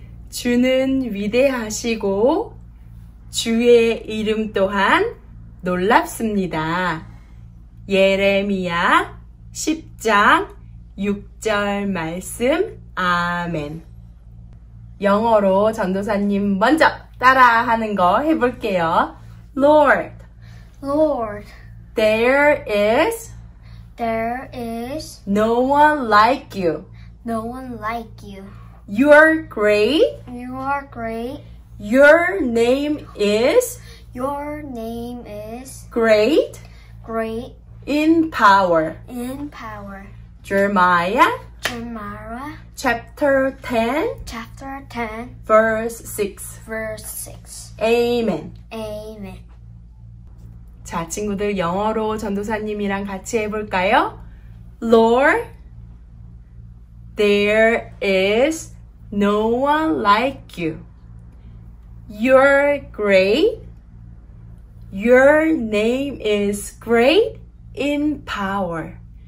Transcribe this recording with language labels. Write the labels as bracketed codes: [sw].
[ko] 주는 위대하시고 주의 이름 또한 놀랍습니다. 예레미야 10장 6절 말씀. 아멘. 영어로 전도사님 먼저 따라하는 거 해볼게요. [en] Lord, there is no one like you. no one like you. You're great. You are great. Your name is Your name is great great in power. in power. Jeremiah Jeremiah chapter 10 chapter 10 verse 6. verse 6. Amen. Amen. [ko] 자, 친구들 영어로 전도사님이랑 같이 해볼까요? [en] Lord, there is no one like you. You're great. Your name is great in power.